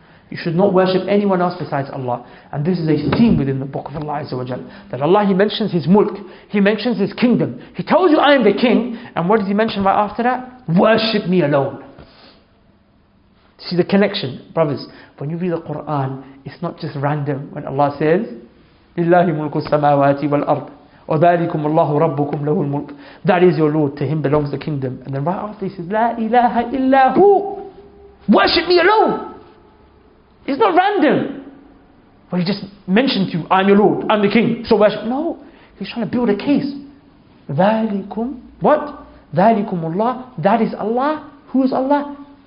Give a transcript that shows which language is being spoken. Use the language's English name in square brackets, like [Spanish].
[English] You should not worship anyone else besides Allah. And this is a theme within the book of Allah Azza wa Jal. That Allah, He mentions His mulk. He mentions His kingdom. He tells you, I am the king. And what does He mention right after that? Worship me alone. See the connection, brothers. When you read the Quran, it's not just random. When Allah says, [Arabic] لِلَّهِ مُلْكُ السَّمَاوَاتِ وَالْأَرْضِ وَذَلِكُمُ اللَّهُ رَبُّكُمْ لَهُ الْمُلْكُ. [English] That is your Lord. To Him belongs the kingdom. And then right after He says, [Arabic] لَا إِلَهَ إِلَّا هُ. [English] Worship me alone. It's not random. Well, He just mentioned to you, I'm your Lord, I'm the king, so worship. No, He's trying to build a case. ذَلِكُمْ. What? [Arabic] ذَلِكُمُ اللَّهُ. [English] That is Allah. Who is Allah?